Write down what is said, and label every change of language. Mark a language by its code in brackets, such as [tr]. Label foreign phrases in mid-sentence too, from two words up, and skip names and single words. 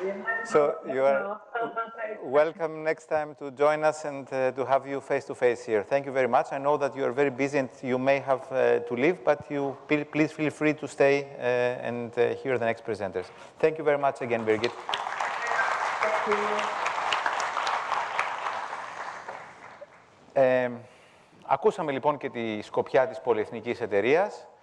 [en] So you are welcome next time to join us and to have you face to face here. Thank you very much. I know that you are very busy and you may have to leave, but you please feel free to stay and hear the next presenters. Thank you very much again, Birgit. [el] Ακούσαμε λοιπόν και τη σκοπιά της πολυεθνικής εταιρείας.